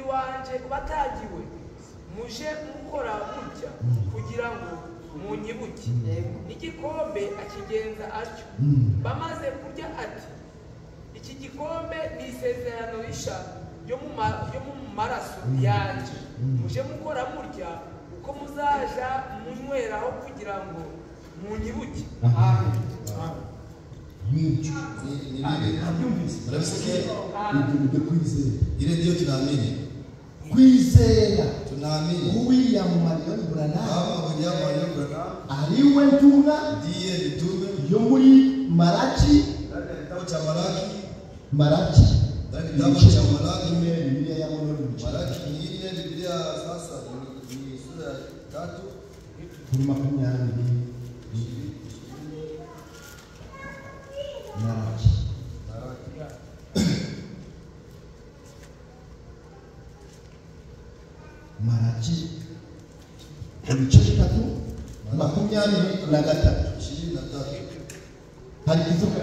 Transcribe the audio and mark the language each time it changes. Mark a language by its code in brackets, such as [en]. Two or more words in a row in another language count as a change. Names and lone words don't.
[rw] wanjye batagiwe muje mukora mutya kugira ngo munyibuke n'igikombe akigenza atyo bamaze kurya ati iki gikombe ni isezerano risha ryo mu maraso yanjye muje mukora murya uko muzaja munyweraho kugira ngo munyibuke. Amen. n'ibyo [sw] Ni nini? Mnasikia? [rw] ibyo nibyo kwizera [sw] Ile ndio tunaamini. [rw] kwizera [sw] Tunaamini. [rw] William Marion Branham [sw] Kama William Marion Branham [rw] ariwe ntumwa [sw] ndiye mtume [rw] yo muri Malaki [sw] ndani ya kitabu cha Malaki. [rw] Malaki [sw] Ndani ya kitabu cha Malaki. Biblia ya Mungu Malaki ni ile Biblia sasa ni sura ya 3 [rw] kuri 20 Malaki Malaki ibice 3 23 hari kivuga